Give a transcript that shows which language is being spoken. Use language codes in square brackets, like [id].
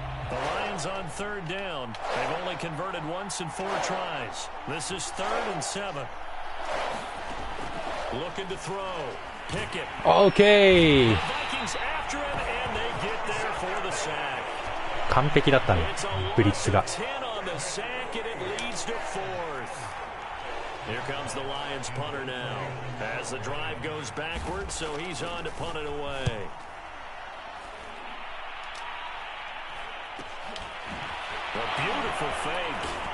[en] The Lions on 3rd down. They've only converted once in 4 tries. This is 3rd and 7. Looking to throw. Pickett. Okay. Vikings after him, and they get there for the sack. [ja] 完璧だったね、ブリッツが。 [en] 10 on the sack, and it leads to 4th. Here comes the Lions punter now. As the drive goes backwards, so he's on to punt it away. A beautiful fake.